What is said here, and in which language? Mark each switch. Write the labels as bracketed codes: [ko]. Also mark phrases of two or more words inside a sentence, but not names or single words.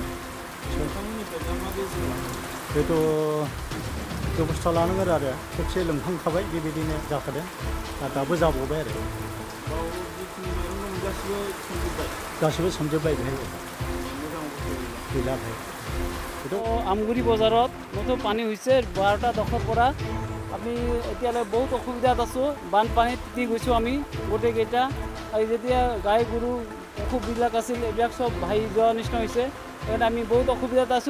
[brx] नोंथांमोननिफ्राय दा मा बेबस्था लादों? बेथ' बेबस्था लानांगोन आरो। खेबसे लोमखांखाबाय, बेबायदिनो जाखादों, दाबो जाबावबाय आरो। बाव जिखिनि माइरं दं गासिबो सोमजोब्बाय? गासैबो सोमजोब्बाय बेहाय, मोजां अबस्था गैला बेहाय। [as] আমগুৰি বজাৰত নতুন পানী হৈছে 12টা দশৰ পৰা। আমি এতিয়ালৈ বহুত অসুবিধাত আছোঁ, বানপানীত তিতি গৈছোঁ আমি গোটেইকেইটা। আৰু যেতিয়া গাই গৰু অসুখবিলাক আছিল এইবিলাক চব ভাহি যোৱা নিচিনা হৈছে। সেইকাৰণে আমি বহুত অসুবিধাত আছোঁ।